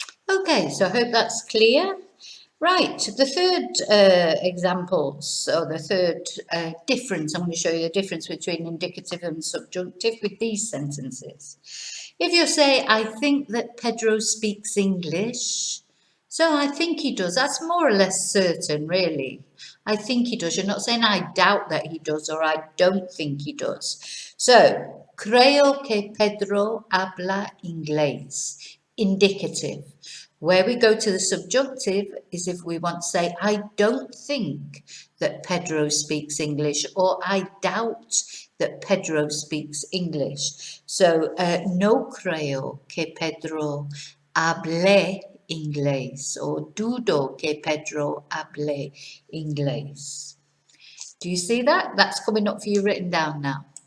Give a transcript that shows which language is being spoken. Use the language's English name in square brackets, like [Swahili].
[English] Okay, so I hope that's clear. Right, the third example, so the third difference, I'm going to show you the difference between indicative and subjunctive with these sentences. If you say, I think that Pedro speaks English, so I think he does, that's more or less certain, really. I think he does. You're not saying I doubt that he does or I don't think he does. [Spanish] So, creo que Pedro habla inglés. [English] Indicative. Where we go to the subjunctive is if we want to say, I don't think that Pedro speaks English, or I doubt that Pedro speaks English. [Spanish] So, no creo que Pedro hable inglés, or dudo que Pedro hable inglés. [English] Do you see that? That's coming up for you written down now.